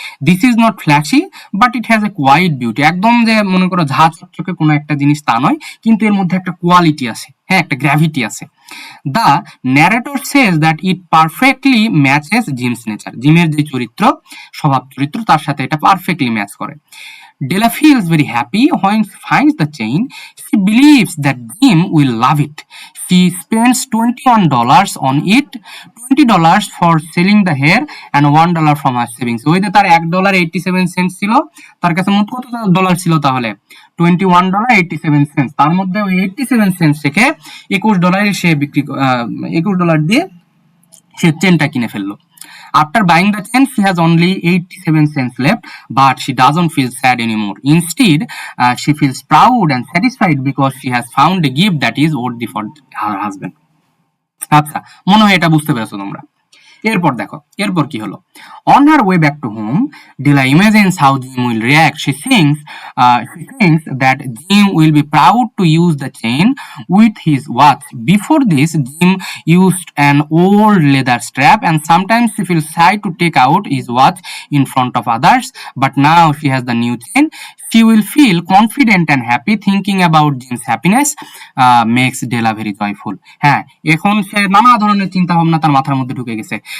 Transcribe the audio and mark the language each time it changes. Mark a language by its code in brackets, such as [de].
[en] this is not flashy but it has a quiet beauty, [bn] একদম যে মনে করো ঝা চকচকে কোনো একটা জিনিস তা নয়, কিন্তু এর মধ্যে একটা কোয়ালিটি আছে, হ্যাঁ, একটা গ্র্যাভিটি আছে। [en] the narrator says that it perfectly matches Jim's nature, [bn] জিমের যে চরিত্র, স্বভাব চরিত্র, তার সাথে এটা পারফেক্টলি ম্যাচ করে। [en] Della feels very happy when she finds the chain. She believes that Jim will love it. She spends $21 on it, $20 for selling the hair and $1 from her savings. [bn] ওই যে তার $1.87 ছিল, তার কাছে মোট কত ডলার ছিল তাহলে? $21.87। তার মধ্যে ওই 87 সেন্ট থেকে $21 সে $21 দিয়ে সে চেনটা কিনে ফেললো। [en] After buying the chain, she has only 87 cents left, but she doesn't feel sad anymore. Instead, she feels proud and satisfied because she has found a gift that is worthy for her husband. [bn] আচ্ছা, মনে হয় এটা বুঝতে পেরেছো তোমরা। এরপর দেখো, এরপর কি হলো। [en] On her way back to home, Della imagines how Jim will react. She thinks that Jim will be proud to use the chain with his watch. Before this, Jim used an old leather strap, and sometimes she feels shy to take out his watch in front of others. But now she has the new chain. She will feel confident and happy. Thinking about Jim's happiness makes Della very joyful. [bn] হ্যাঁ, এখন সে নানা ধরনের চিন্তা ভাবনা তার মাথার মধ্যে ঢুকে গেছে।